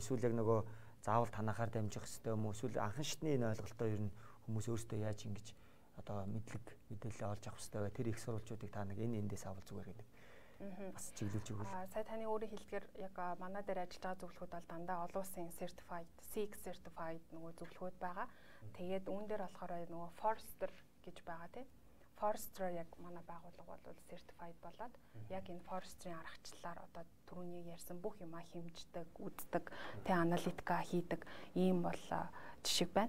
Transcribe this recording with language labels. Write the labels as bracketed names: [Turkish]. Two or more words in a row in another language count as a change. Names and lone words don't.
[Mongolian] Эсвэл яг нөгөө заавал танахаар дамжих хэрэгтэй юм уу? Эсвэл анхан шатны энэ ойлголтоо ер нь хүмүүс өөрсдөө яаж ингэж одоо мэдээлэл олж авах хэрэгтэй вэ? Тэр их сурвалжуудыг та нэг эндээс авал зүгээр гэдэг. Бас чиглүүлж өгвөл. Сая таны өөрийн хэлдгээр яг манай дээр ажиллаж байгаа зөвлөхүүд бол дандаа олон улсын [English] certified, CX certified [Mongolian] нөгөө зөвлөхүүд байгаа. Тэгээд үүн дээр болохоор нөгөө Forrester гэж байгаа тийм. Forrester яг манай байгууллага бол certified болоод яг энэ Forrester-ийн аргачлалаар одоо түрүүний ярьсан бүх юмаа хэмждэг, үздэг, тэ аналитика хийдэг ийм бол жишг байна.